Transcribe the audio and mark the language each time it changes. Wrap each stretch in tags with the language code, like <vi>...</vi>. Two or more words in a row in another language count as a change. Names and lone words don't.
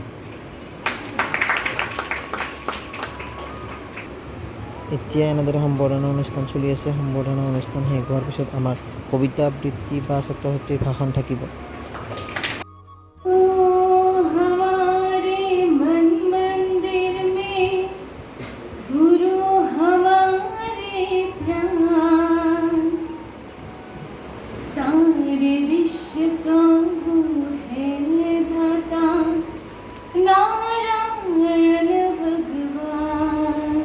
<as>এতিয়া এনেদৰে সম্বৰ্ধনা অনুষ্ঠান চলি আছে। সম্বৰ্ধনা অনুষ্ঠান শেষ হোৱাৰ পিছত আমাৰ কবিতা আবৃত্তি বা ছাত্ৰ ছাত্ৰীৰ ভাষণ থাকিব।</as> <hi>हमारे मन मंदिर में गुरु हमारे प्राण, सारे विश्व का वो है दाता नारायण भगवान।</hi>